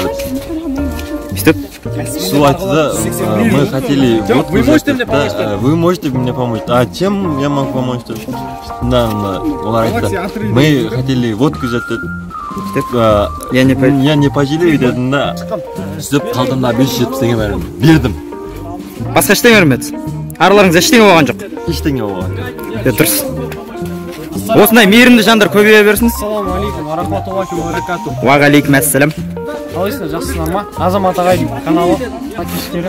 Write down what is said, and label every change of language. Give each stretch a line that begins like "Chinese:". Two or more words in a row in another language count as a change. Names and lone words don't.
Russian: Что?
Kazakh: Су айтты да,
Russian: мы хотели водку взять, да, вы можете мне помочь? А чем я могу помочь?
Kazakh: Да, олар айтты,
Russian: мы хотели водку взять, я не пожалею
Kazakh: дедім да, сөйтіп қалдым да 570 теңге бердім. Басқа ештеңе бермеді. Араларыңызда ештеңе болған жоқ. Ештеңе болған. Дұрыс. Осындай мейірімді жандар көбейе берсін.
Arabic: السلام عليكم رحمة الله وبركاته. وعليكم السلام.
Kazakh: Қалайсыңдар, жақсысыңдар ма? Азамат ағайдың каналы, подписчиктері.